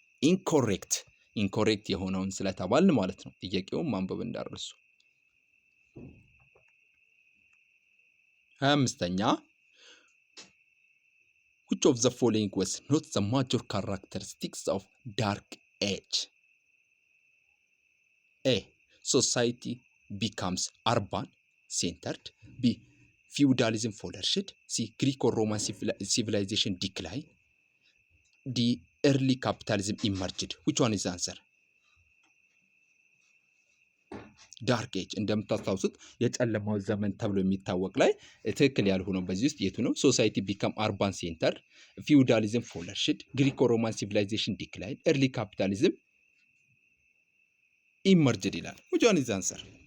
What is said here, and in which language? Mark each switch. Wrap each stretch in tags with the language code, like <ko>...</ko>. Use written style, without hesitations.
<am>ኢንኮሬክት የሆነውን ስለተባልን ማለት ነው። ጥያቄውን ማንበብ እንዳረሱ። 25ኛ</am> <en>which of the following was not the major characteristics of dark age? A. Society becomes urban centered. B. Feudalism flourished. C. Greek or Roman civilization decline. D. Early capitalism emerged. Which one is the answer?</en> <am>ዳርክ ኤጅ እንደምታስታውሱት የጨለማው ዘመን ተብሎ የሚታወቅ ላይ ትክክል ያልሆነው በዚህ ውስጥ የቱ ነው?</am> <en>ሶሳይቲ ቢካም አርባን ሴንተር፣ ፊውዳሊዝም ፎለርሽድ፣ ግሪኮ ሮማን ሲቪላይዜሽን ዲክላይን፣ ኤርሊ ካፒታሊዝም ኢመርጅድ ይላል። which one is the answer?</en>